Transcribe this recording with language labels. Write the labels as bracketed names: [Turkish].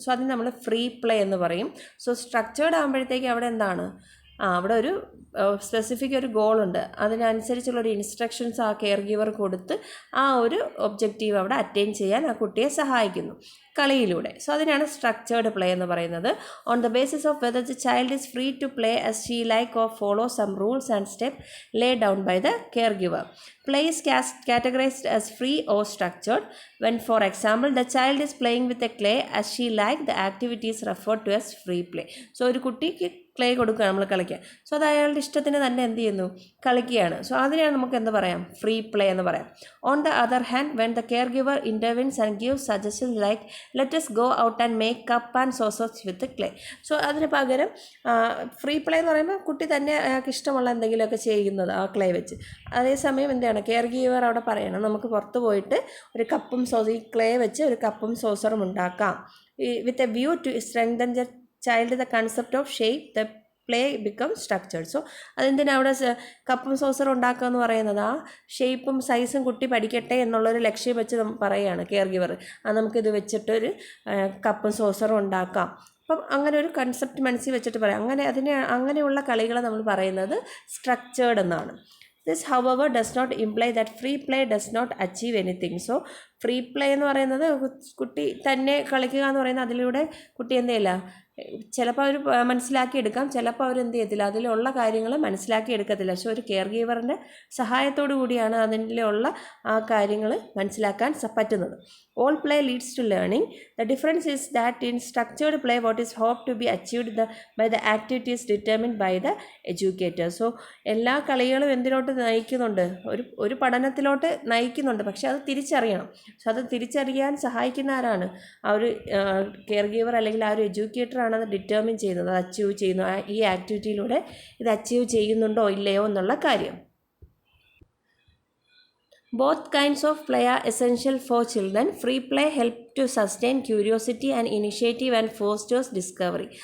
[Malayalam] So അതിന് നമ്മൾ free play എന്ന് പറയും. സോ സ്ട്രക്ചേർഡ് ആകുമ്പോഴത്തേക്ക് അവിടെ എന്താണ്, അവിടെ ഒരു സ്പെസിഫിക് ഒരു ഗോളുണ്ട്, അതിനനുസരിച്ചുള്ളൊരു ഇൻസ്ട്രക്ഷൻസ് ആ കെയർ ഗിവർ കൊടുത്ത് ആ ഒരു ഒബ്ജക്റ്റീവ് അവിടെ അറ്റൈൻ ചെയ്യാൻ ആ കുട്ടിയെ സഹായിക്കുന്നു കളിയിലൂടെ. സോ അതിനാണ് സ്ട്രക്ചേർഡ് പ്ലേ എന്ന് പറയുന്നത്. [English] On the basis of whether the child is free to play as she like or follow some rules and step lay down by the caregiver. Play is categorized as free or structured. When, for example, the child is playing with a clay as she like, the activity is referred to as free play. [Malayalam] So ഒരു കുട്ടിക്ക് clay കൊടുക്കുക നമ്മൾ കളിക്കാൻ. So അത് അയാളുടെ ഇഷ്ടത്തിന് തന്നെ എന്ത് ചെയ്യുന്നു, കളിക്കുകയാണ്. സോ അതിനെയാണ് നമുക്ക് എന്ത് പറയാം, ഫ്രീ പ്ലേ എന്ന് പറയാം. [English] On the other hand when the caregiver intervenes and gives suggestions like let us go out and make cup and saucers with clay. [Malayalam] So അതിന് പകരം ഫ്രീ പ്ലേ എന്ന് പറയുമ്പോൾ കുട്ടി തന്നെ അയാൾക്ക് ഇഷ്ടമുള്ള എന്തെങ്കിലുമൊക്കെ ചെയ്യുന്നത് ആ ക്ലേ വെച്ച്. അതേസമയം എന്താണ്, കെയർ ഗീവർ അവിടെ പറയണം നമുക്ക് പുറത്ത് പോയിട്ട് ഒരു കപ്പും ഈ ക്ലേ വെച്ച് ഒരു കപ്പും സോസറും ഉണ്ടാക്കാം. [English] With a view to strengthen the child the concept of shape the play become structured. [Malayalam] So അതെന്തിനാണ് അവിടെ കപ്പും സോസറും ഉണ്ടാക്കുക എന്ന് പറയുന്നത്, ആ ഷേപ്പും സൈസും കുട്ടി പഠിക്കട്ടെ എന്നുള്ളൊരു ലക്ഷ്യം വെച്ച് നമ്മൾ പറയുകയാണ് കെയർ ഗിവർ, നമുക്കിത് വെച്ചിട്ടൊരു കപ്പും സോസറും ഉണ്ടാക്കാം. അപ്പം അങ്ങനെ ഒരു കൺസെപ്റ്റ് മനസ്സിൽ വെച്ചിട്ട് പറയാം. അങ്ങനെയുള്ള കളികളെ നമ്മൾ പറയുന്നത് സ്ട്രക്ചേർഡ് എന്നാണ്. [English] This, however, does not imply that free play does not achieve anything. [Malayalam] So, free play എന്ന് പറയുന്നത് കുട്ടി തന്നെ കളിക്കുക എന്ന് പറയുന്നത് അതിലൂടെ കുട്ടി എന്ത് ചെയ്യില്ല, ചിലപ്പോൾ അവർ മനസ്സിലാക്കിയെടുക്കാം, ചിലപ്പോൾ അവർ എന്ത് ചെയ്യത്തില്ല, അതിലുള്ള കാര്യങ്ങൾ മനസ്സിലാക്കി എടുക്കത്തില്ല. പക്ഷേ ഒരു കെയർ ഗീവറിൻ്റെ സഹായത്തോടു കൂടിയാണ് അതിലുള്ള ആ കാര്യങ്ങൾ മനസ്സിലാക്കാൻ പറ്റുന്നത്. [English] All play leads to learning. The difference is that in structured play what is hope to be achieved by the activities determined by the educator. [Malayalam] So എല്ലാ കളികളും എന്തിലോട്ട് നയിക്കുന്നുണ്ട്, ഒരു പഠനത്തിലോട്ട് നയിക്കുന്നുണ്ട്. പക്ഷേ അത് തിരിച്ചറിയണം. സോ അത് തിരിച്ചറിയാൻ സഹായിക്കുന്ന ആരാണ്, ആ ഒരു കെയർ ഗീവർ അല്ലെങ്കിൽ ആ ഒരു എഡ്യൂക്കേറ്ററാണ് അത് ഡിറ്റർമിൻ ചെയ്യുന്നത്, അത് അച്ചീവ് ചെയ്യുന്നു, ഈ ആക്ടിവിറ്റിയിലൂടെ ഇത് അച്ചീവ് ചെയ്യുന്നുണ്ടോ ഇല്ലയോ എന്നുള്ള കാര്യം. [English] Both kinds of play are essential for children. Free play helps to sustain curiosity and initiative and fosters discovery.